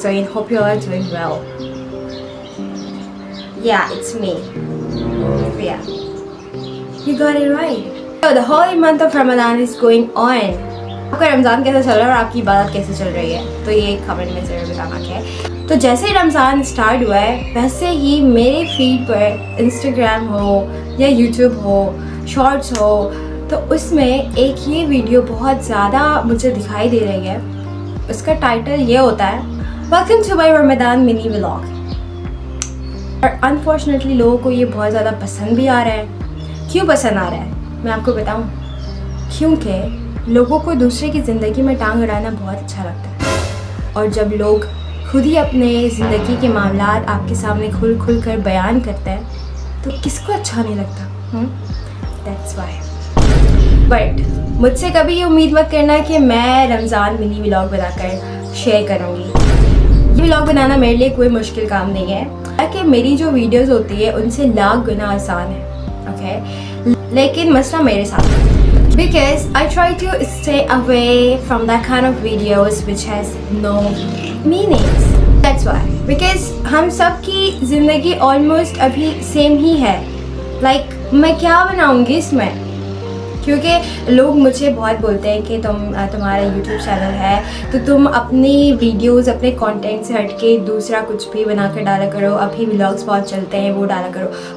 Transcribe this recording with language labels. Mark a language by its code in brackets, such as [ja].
[en] So I hope you all are doing well. Yeah, it's me. Yeah, you got it right. So the holy month of Ramadan is going on. [hi] आपका रमज़ान कैसा चल रहा है और आपकी इबादत कैसे चल रही है, तो ये कमेंट में ज़रूर बताना है। तो जैसे ही रमज़ान स्टार्ट हुआ है वैसे ही मेरे फीड पर इंस्टाग्राम हो या यूट्यूब हो, शॉर्ट्स हो, तो उसमें एक ये वीडियो बहुत ज़्यादा मुझे दिखाई दे रही है। उसका टाइटल ये होता है [en] Welcome to my Ramzan mini vlog. [hi] और अनफॉर्चुनेटली लोगों को ये बहुत ज़्यादा पसंद भी आ रहा है। क्यों पसंद आ रहा है मैं आपको बताऊँ। क्योंकि लोगों को दूसरे की ज़िंदगी में टांग अड़ाना बहुत अच्छा लगता है, और जब लोग खुद ही अपने ज़िंदगी के मामलात आपके सामने खुल खुल कर बयान करते हैं तो किसको अच्छा नहीं लगता। [en] That's why. [hi] बट मुझसे कभी ये उम्मीद मत करना कि मैं रमज़ान मिनी व्लॉग बनाकर शेयर करूँगी। ये व्लॉग बनाना मेरे लिए कोई मुश्किल काम नहीं है, ताकि मेरी जो वीडियोस होती है उनसे लाख गुना आसान है। ओके, लेकिन मसला मेरे साथ है। [en] Because I try to stay away from that kind of videos which has no meanings. That's why. [hi] Because हम सब की ज़िंदगी almost अभी सेम ही है। Like मैं क्या बनाऊँगी इसमें, क्योंकि लोग मुझे बहुत बोलते हैं कि तुम्हारा यूट्यूब चैनल है तो तुम अपनी वीडियोस अपने कंटेंट से हटके दूसरा कुछ भी बना कर डाला करो, अभी व्लॉग्स बहुत चलते हैं वो डाला करो।